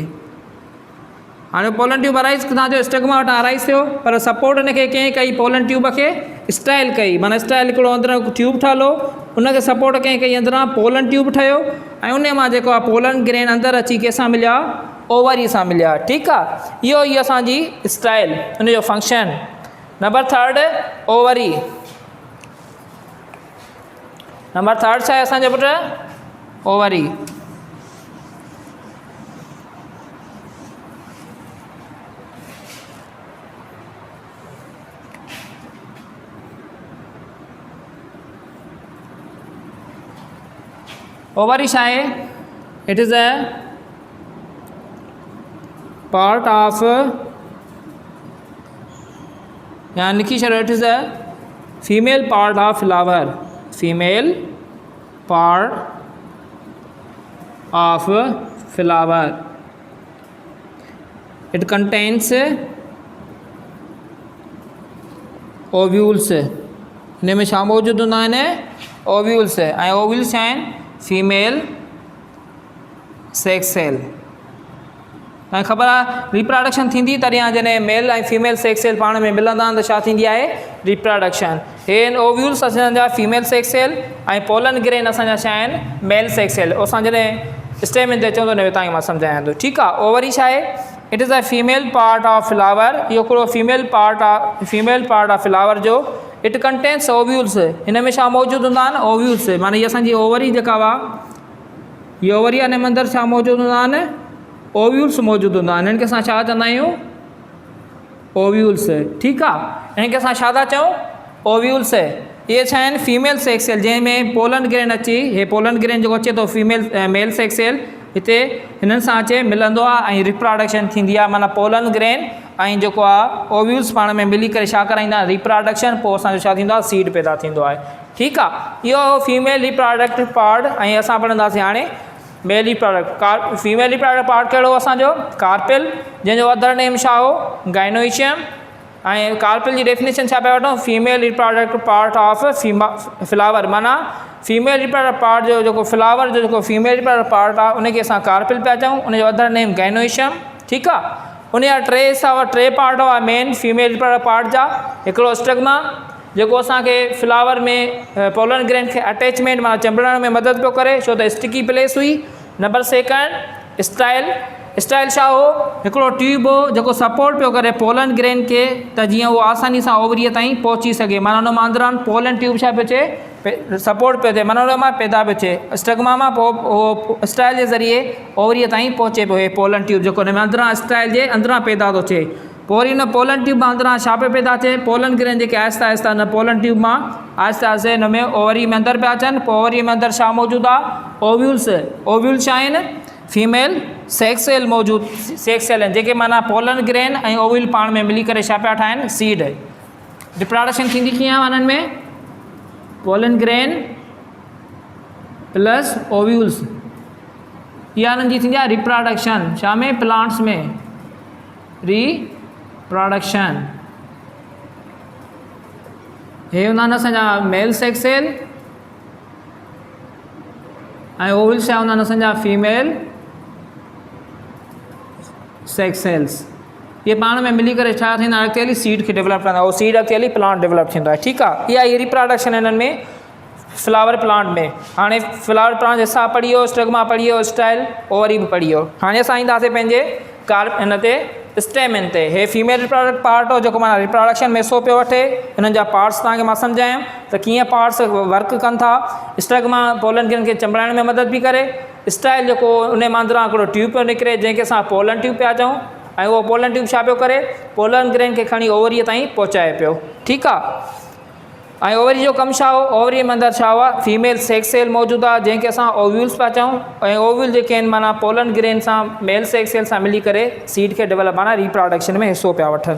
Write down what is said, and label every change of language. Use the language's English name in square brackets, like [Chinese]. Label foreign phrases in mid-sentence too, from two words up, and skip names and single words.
[Sindhi] हाणे [English] pollen tube arise [Sindhi] तव्हांजो स्टिग्मा वटां अराइज़ थियो, पर सपोर्ट हिनखे कंहिं कई [English] pollen tube [Sindhi] खे स्टाइल कई, माना स्टाइल हिकिड़ो अंदरां ट्यूब ठहियो उनखे सपोर्ट कंहिं कई अंदरां [English] pollen tube [Sindhi] ठहियो ऐं उन मां जेको आहे [English] pollen grain [Sindhi] अंदरि अची कंहिंसां मिलिया ओवरी सां मिलिया, ठीकु आहे। इहो ई असांजी स्टाइल उनजो फंक्शन। [English] number third ovary. number third [Sindhi] छा आहे असांजे पुटु ओवरी। ओवरी छा आहे? [English] it is a part of, [Sindhi] या लिखी छॾियो, [English] it is a female part of flower, female part of flower. it contains ovules. [Sindhi] हिन में छा मौजूदु हूंदा आहिनि? ओव्यूल्स। ऐं ओव्यूल्स छा आहिनि? [English] female sex cell. [Sindhi] तव्हांखे ख़बर आहे रिप्रोडक्शन थींदी तॾहिं जॾहिं मेल ऐं [English] female sex cell [Sindhi] पाण में मिलंदा आहिनि त छा थींदी आहे? रिप्रोडक्शन। हे ओव्यूल्स असांजा [English] female sex cell [Sindhi] ऐं [English] pollen grain [Sindhi] असांजा छा आहिनि? [English] male sex cell. [Sindhi] असां जॾहिं स्टेमिन ते चवंदो न तव्हांखे मां सम्झायां थो, ठीकु आहे। ओवरी छा आहे? [English] it is a female part of flower. [Sindhi] इहो हिकिड़ो [English] female part of flower [Sindhi] जो [English] it contains ovules. [Sindhi] हिन में छा मौजूदु हूंदा आहिनि? ओव्यूल्स। माना हीअ असांजी ओवरी जेका हुआ हीअ ओवरी आहे, हिन में अंदरि छा मौजूदु हूंदा आहिनि? ओव्यूल्स मौजूदु हूंदा आहिनि। हिननि खे असां छा चवंदा आहियूं? ओव्यूल्स, ठीकु आहे। हिननि खे असां छा था चऊं? ओव्यूल्स। इहे छा आहिनि? [English] female sex cell [Sindhi] जंहिंमें [English] pollen grain [Sindhi] अची, हे [English] pollen grain [Sindhi] जेको अचे थो [English] female male sex cell [Sindhi] हिते हिननि सां अचे मिलंदो आहे ऐं रिप्रोडक्शन थींदी आहे। माना [English] pollen grain [Sindhi] ऐं जेको आहे ओव्यूल्स पाण में मिली करे छा कराईंदा? रिप्रोडक्शन। पोइ असांजो छा थींदो आहे? सीड पैदा थींदो आहे, ठीकु आहे। इहो [English] female reproductive part. [Sindhi] ऐं असां पढ़ंदासीं हाणे [English] male reproduct. female reproductive part [Sindhi] कहिड़ो असांजो? कार्पिल, जंहिंजो [English] other name [Sindhi] छा हो? गाइनोइशियम। ऐं कार्पिल जी डेफिनेशन छा पिया वठूं? [English] female reproductive part of flower. [Sindhi] माना [English] female reproductive part [Sindhi] जो जेको फ्लावर जो जेको [English] female reproductive part [Sindhi] आहे उनखे असां कार्पिल पिया चऊं। उनजो [English] other name [Sindhi] गाइनोइशियम, ठीकु आहे। उनजा टे पार्ट हुआ [English] main female reproductive part [Sindhi] जा। हिकिड़ो स्टिग्मा जेको असांखे फ्लावर में [English] pollen grain [Sindhi] खे अटैचमेंट माना चंबड़ण में मदद पियो करे, छो त [English] sticky place [Sindhi] हुई। [English] number second style. [Sindhi] स्टाइल छा हो? हिकिड़ो ट्यूब हो जेको सपोर्ट पियो करे [English] pollen grain [Sindhi] खे त जीअं उहो आसानी सां ओवरीअ ताईं पहुची सघे। माना हुन मां अंदरां [English] pollen tube [Sindhi] छा पियो थिए? सपोर्ट पियो थिए, माना हुन मां पैदा पियो थिए स्टिग्मा मां। पोइ उहो स्टाइल जे ज़रिए ओवरीअ ताईं पहुचे पियो हे [English] pollen tube [Sindhi] जेको हुन में अंदरां स्टाइल जे अंदरां पैदा थो थिए। पोइ वरी हुन [English] pollen tube [Sindhi] मां अंदरां छा पियो पैदा थिए? [English] pollen grain [Sindhi] जेके आहिस्ता आहिस्ता हिन [English] pollen tube [Sindhi] मां आहिस्ते आहिस्ते हिन में ओवरी में अंदरि पिया अचनि। पोइ ओवरी में अंदरि छा मौजूदु आहे? ओव्यूल्स। ओव्यूल्स छा आहिनि? [English] female sex cell [Sindhi] मौजूदु [English] sex cell [Sindhi] आहिनि जेके माना [English] pollen grain [Sindhi] ऐं ओव्यूल पाण में मिली करे छा पिया ठाहिनि? सीड। रिप्रोडक्शन थींदी कीअं आहे हिननि में? [English] pollen grain plus ovules, [Sindhi] इहा हिननि जी थींदी आहे रिप्रोडक्शन। छा में? प्लांट्स में रिप्रोडक्शन। हे हूंदा आहिनि असांजा [English] male sex cell [Sindhi] ऐं ओव्यूल्स छा हूंदा आहिनि असांजा [English] female sex cells. [Sindhi] ये पाण में मिली करे छा थींदा? अॻिते हली सीड खे डेवलप कंदा। उहो सीड अॻिते हली [English] plant develop [Sindhi] थींदो आहे, ठीकु आहे। इहा रिप्रोडक्शन हिननि में [English] flower plant [Sindhi] में। हाणे [English] flower plant [Sindhi] हिसाब पढ़ी वियो, स्टिग्मा पढ़ी वियो, [English] style ovary [Sindhi] बि पढ़ी वियो। हाणे असां ईंदासीं पंहिंजे हिन ते स्टेमिन ते। हे [English] female reproductive part [Sindhi] हो जेको माना रिप्रोडक्शन में हिसो पियो वठे। हिननि जा पार्ट्स तव्हांखे मां सम्झायमि त कीअं [English] parts work [Sindhi] कनि था। स्टिग्मा [English] pollen grain [Sindhi] खे चंबड़ाइण में मदद बि करे। स्टाइल जेको उन मां अंदरां हिकिड़ो ट्यूब पियो निकिरे जंहिंखे असां [English] pollen tube [Sindhi] पिया चऊं। ऐं उहो [English] pollen tube [Sindhi] छा पियो करे, [English] pollen grain [Sindhi] खे खणी ओवरीअ ताईं पहुचाए पियो। ठीकु आहे। ऐं ओवरी जो कमु छा हो, ओवरी में अंदरि छा हुआ, [English] female sex cell [Sindhi] मौजूदु आहे जंहिंखे असां ओव्यूल्स पिया चऊं, ऐं ओव्यूल जेके आहिनि माना [English] pollen grain [Sindhi] सां [English] male sex cell [Sindhi] सां मिली करे सीड खे डेवलप माना रिप्रोडक्शन में हिसो पिया वठनि।